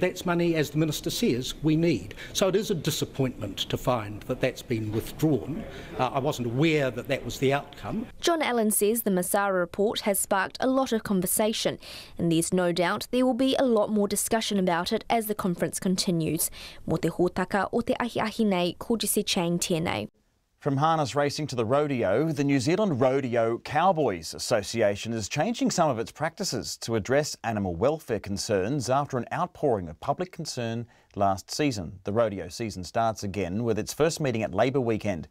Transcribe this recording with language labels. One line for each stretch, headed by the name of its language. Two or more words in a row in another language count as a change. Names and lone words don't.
English: That's money, as the Minister says, we need. So it is a disappointment to find that that's been withdrawn. I wasn't aware that that was the outcome. John Allen says the Masara report has sparked a lot of conversation, and there's no doubt there will be a lot more discussion about it as the conference continues.
Māori: Mo te hōtaka o te ahi nei, ko Jesse Chang tēnei.
English: From harness racing to the rodeo, the New Zealand Rodeo Cowboys Association is changing some of its practices to address animal welfare concerns after an outpouring of public concern last season. The rodeo season starts again with its first meeting at Labour weekend.